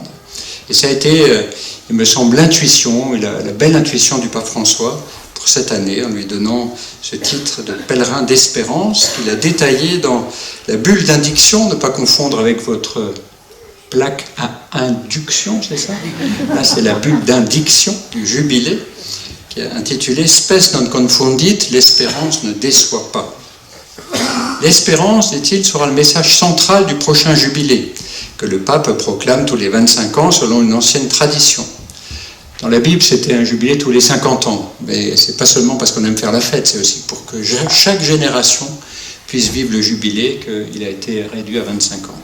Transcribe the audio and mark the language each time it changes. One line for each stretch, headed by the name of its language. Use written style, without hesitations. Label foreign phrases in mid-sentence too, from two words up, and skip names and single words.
French: Et ça a été, il me semble, l'intuition, la belle intuition du pape François pour cette année, en lui donnant ce titre de pèlerin d'espérance qu'il a détaillé dans la bulle d'indiction, ne pas confondre avec votre plaque à induction, c'est ça? Là, c'est la bulle d'indiction du jubilé, qui est intitulée « Spes non confundit, l'espérance ne déçoit pas ». L'espérance, dit-il, sera le message central du prochain jubilé, que le pape proclame tous les 25 ans selon une ancienne tradition. Dans la Bible, c'était un jubilé tous les 50 ans, mais c'est pas seulement parce qu'on aime faire la fête, c'est aussi pour que chaque génération puisse vivre le jubilé qu'il a été réduit à 25 ans.